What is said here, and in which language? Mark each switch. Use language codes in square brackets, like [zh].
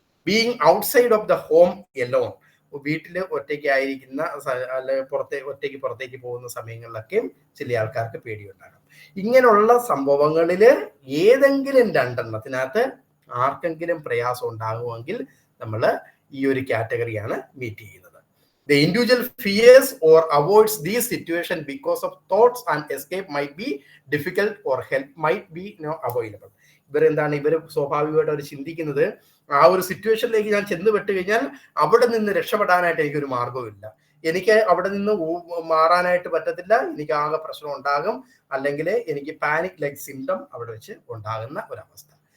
[en] being outside of the home alone, [ml] വീട്ടിൽ ഒറ്റയ്ക്ക് ആയിരിക്കുന്ന അല്ലെങ്കിൽ പുറത്തേക്ക് പോകുന്ന സമയങ്ങളിലൊക്കെ ചില ആൾക്കാർക്ക് പേടിയുണ്ടാകാം. ഇങ്ങനെയുള്ള സംഭവങ്ങളിൽ ഏതെങ്കിലും 2 എണ്ണത്തിനകത്ത് ആർക്കെങ്കിലും പ്രയാസം ഉണ്ടാകുമെങ്കിൽ നമ്മൾ ഈ ഒരു കാറ്റഗറിയാണ് മീറ്റ് ചെയ്യുന്നത്. [en] The individual fears or avoids these situations because of thoughts and escape might be difficult or help might be available. [ml] ഇവർ സ്വാഭാവികമായിട്ട് അവർ ചിന്തിക്കുന്നത്, ആ ഒരു സിറ്റുവേഷനിലേക്ക് ഞാൻ ചെന്ന് പെട്ട് കഴിഞ്ഞാൽ അവിടെ നിന്ന് രക്ഷപ്പെടാനായിട്ട് എനിക്കൊരു മാർഗവുമില്ല, എനിക്ക് അവിടെ നിന്ന് മാറാനായിട്ട് പറ്റത്തില്ല, എനിക്ക് ആകെ പ്രശ്നം ഉണ്ടാകും, അല്ലെങ്കിൽ എനിക്ക് പാനിക് ലൈക്ക് സിംറ്റം അവിടെ വെച്ച് ഉണ്ടാകുന്ന ഒരവസ്ഥ.